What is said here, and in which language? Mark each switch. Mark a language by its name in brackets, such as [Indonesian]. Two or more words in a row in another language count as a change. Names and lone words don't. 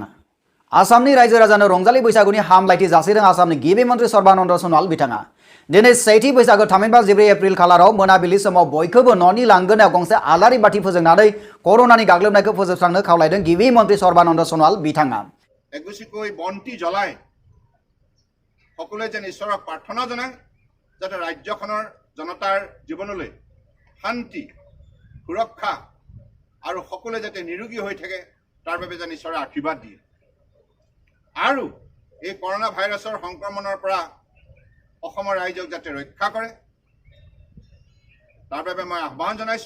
[Bodo] आसामनि रायजो राजानो रंजालि बैसागुनि हामलायथि जासिदों आसामनि गिबि मन्त्रि सर्बानन्द सनोवाल बिथाङा। दिनै सेथि बैसागु थामहिनबा 14 एप्रिल खालाराव मोनाबिलि समाव बयखौबो न'नि लांगोनायाव गंसे आलारि बाथि फोजोंनानै कर'नानि गाग्लोबनायखौ फोजोबस्रांनो खावलायदों गिबि मन्त्रि सर्बानन्द सनोवाल बिथाङा। [Assamese] এগুচিকৈ বন্তি জ্বলাই সকলোৱে যেন ঈশ্বৰক প্ৰাৰ্থনা জনায় যাতে ৰাজ্যখনৰ জনতাৰ জীৱনলৈ শান্তি সুৰক্ষা আৰু সকলোৱে যাতে নিৰোগী হৈ থাকে তাৰ বাবে যেন ঈশ্বৰে আশীৰ্বাদ দিয়ে আৰু এই [English] corona virus [Assamese] সংক্ৰমণৰ পৰা অসমৰ ৰাইজক যাতে ৰক্ষা কৰে তাৰ বাবে মই আহ্বান জনাইছো।